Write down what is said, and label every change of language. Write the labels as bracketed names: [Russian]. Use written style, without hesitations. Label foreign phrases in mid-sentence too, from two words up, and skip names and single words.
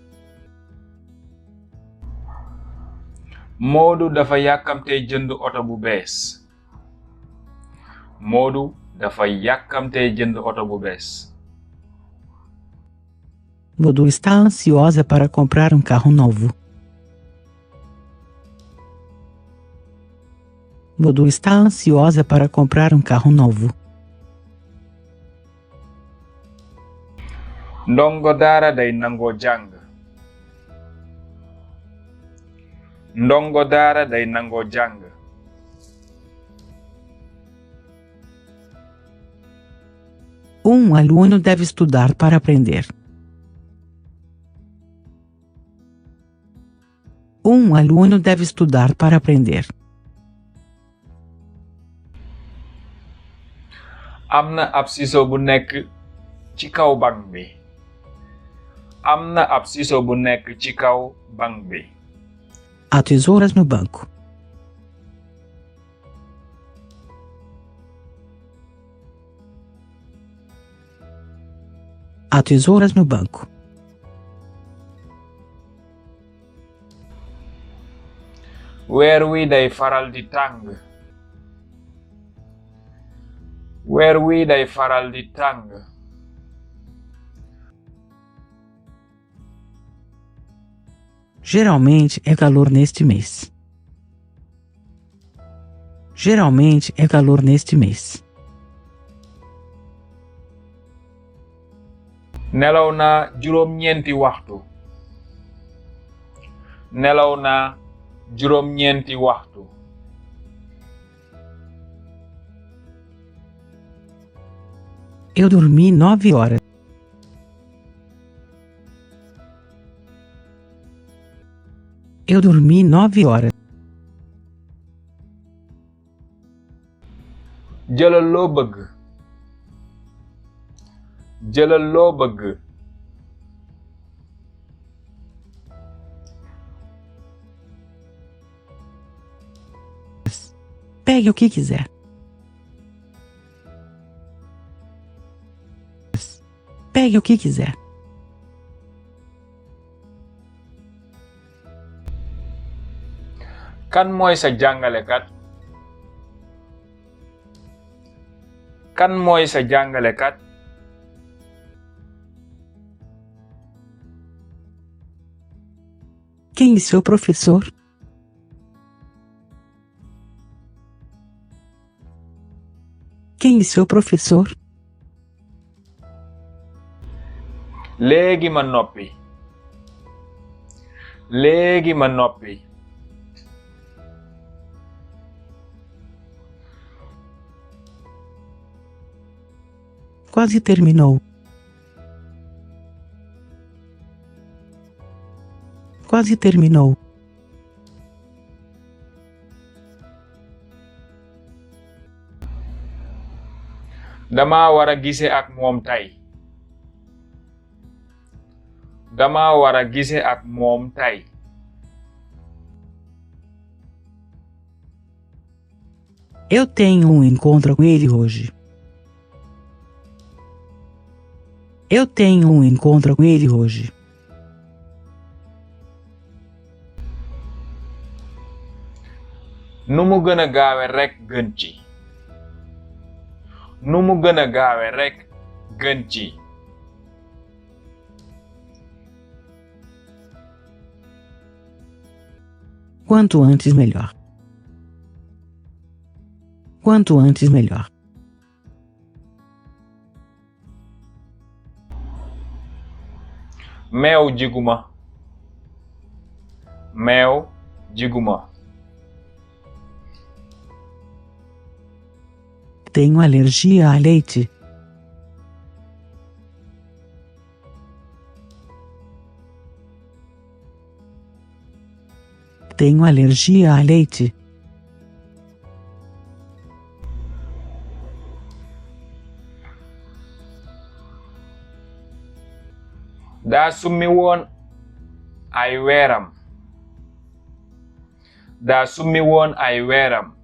[Wolof] Moodu dafa yàkkamtee jënd oto bu bees. Moodu dafa yàkkamtee jënd oto bu bees. [Portuguese] Modu está ansiosa para comprar um carro novo. Modu está ansiosa para comprar um carro novo. [Wolof] Ndongo daara day nangoo jàng. Ndongo daara day nangoo jàng. [Portuguese] Aluno deve estudar para aprender. Aluno deve estudar para aprender. [Wolof] am na ab siso bu nekk ci kaw bank bi. am na ab siso bu nekk ci kaw bank bi. [Portuguese] Há tesouras no banco. Há tesouras no banco. [Wolof] weer wi day faral di tàng. weer wi day faral di tàng. [Portuguese] Geralmente é calor neste mês. Geralmente é calor neste mês. [Wolof] nelaw naa juróom-ñeenti waxtu. nelaw naa juróom-ñeenti waxtu. [Portuguese] Eu dormi 9 horas. Eu dormi 9 horas. [Wolof] jëlal loo bëgg. jëlal loo bëgg. [Portuguese] Pegue o que quiser. Pegue o que quiser. [Wolof] kan mooy sa jàngalekat. kan mooy sa jàngalekat. [Portuguese] Quem é seu professor? Quem é seu professor? [Wolof] léegi ma noppi. léegi ma noppi. [Portuguese] Quase terminou. Quase terminou. [Wolof] dama war a gise ak moom tey. dama war a gise ak moom tey. [Portuguese] Eu tenho um encontro com ele hoje. Eu tenho um encontro com ele hoje. [Wolof] nu mu gën a gaawe rekk gën ci. nu mu gën a gaawe rekk gën ci. [Portuguese] Quanto antes melhor. Quanto antes melhor. [Wolof] meew jiguma. meew jiguma. [Portuguese] Tenho alergia a leite. Tenho alergia a leite. [Wolof] daa summi woon ay weeram. daa summi woon ay weeram.